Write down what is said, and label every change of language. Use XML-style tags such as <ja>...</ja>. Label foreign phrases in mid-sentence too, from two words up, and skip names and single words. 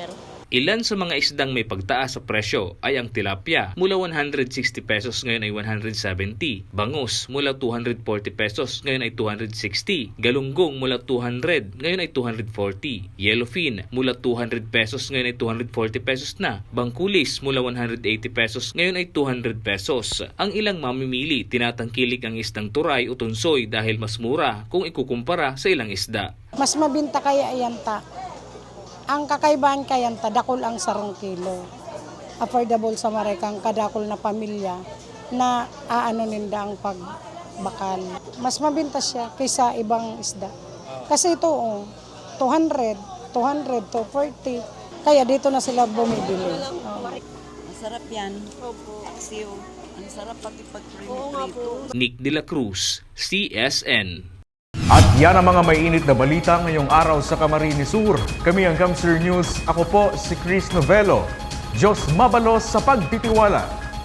<tl>Ilan sa mga isdang may pagtaas sa presyo ay ang tilapia mula 160 pesos ngayon ay 170, bangus mula 240 pesos ngayon ay 260, galunggong mula 200 ngayon ay 240, yellowfin mula 200 pesos ngayon ay 240 pesos na, bangkulis mula 180 pesos ngayon ay 200 pesos. Ang ilang mamimili tinatangkilik ang isdang turay o tunsoy dahil mas mura kung ikukumpara sa ilang isda.</tl> <bik>Mas mabinta kaya ayanta. Ang kakaibahan kayanta, dakol ang 1 kilo. Affordable sa marekang kadakol na pamilya na ninda ang pagbakal.</bik> <tl>Mas mabinta siya kaysa ibang isda. Kasi ito, 200, 240. Kaya dito na sila bumibili. Masarap yan. Kasi ang sarap pati pag-prito. Nick De La Cruz, CSN. At yan ang mga mainit na balita ngayong araw sa Camarines Sur. Kami ang Kamsur News. Ako po si Chris Novelo.</tl> <bik>Diyos mabalos sa pagtitiwala.</bik>